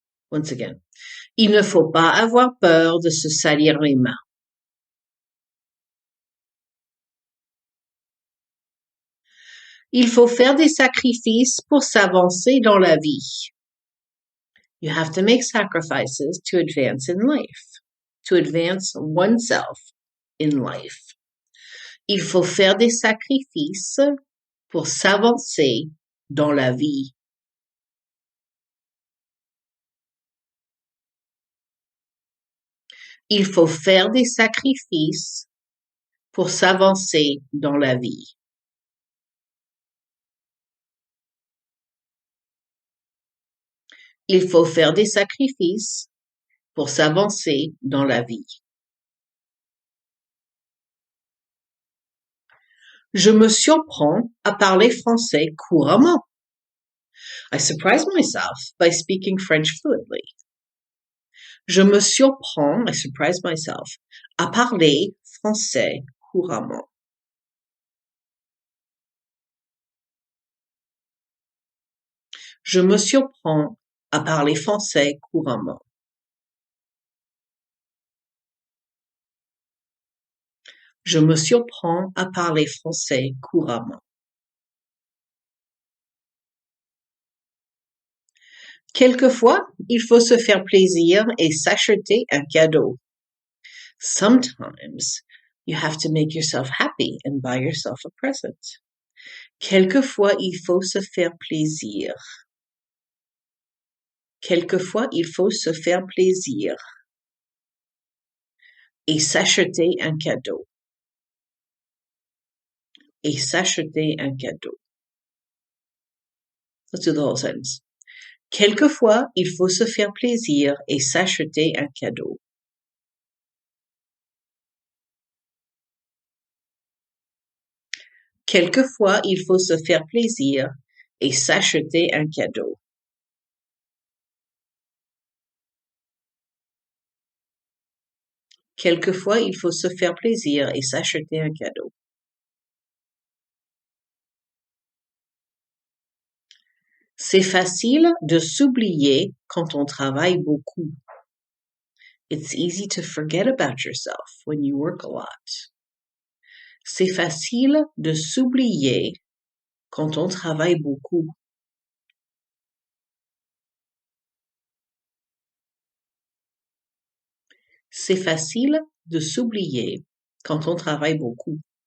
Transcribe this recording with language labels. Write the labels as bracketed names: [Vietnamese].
[English] Once again. [French] Il ne faut pas avoir peur de se salir les mains. Il faut faire des sacrifices pour s'avancer dans la vie. [English] You have to make sacrifices to advance in life, to advance oneself in life. [French] Il faut faire des sacrifices pour s'avancer dans la vie. Il faut faire des sacrifices pour s'avancer dans la vie. Il faut faire des sacrifices pour s'avancer dans la vie. Je me surprends à parler français couramment. [English] I surprise myself by speaking French fluently. [French] Je me surprends, [English] I surprise myself, [French] à parler français couramment. Je me surprends à parler français couramment. Je me surprends à parler français couramment. Quelquefois, il faut se faire plaisir et s'acheter un cadeau. [English] Sometimes, you have to make yourself happy and buy yourself a present. [French] Quelquefois, il faut se faire plaisir. Quelquefois, il faut se faire plaisir et s'acheter un cadeau. Et s'acheter un cadeau. [English] Let's do the whole sentence. [French] Quelquefois, il faut se faire plaisir et s'acheter un cadeau. Quelquefois, il faut se faire plaisir et s'acheter un cadeau. Quelquefois, il faut se faire plaisir et s'acheter un cadeau. C'est facile de s'oublier quand on travaille beaucoup. [English] It's easy to forget about yourself when you work a lot. [French] C'est facile de s'oublier quand on travaille beaucoup. C'est facile de s'oublier quand on travaille beaucoup.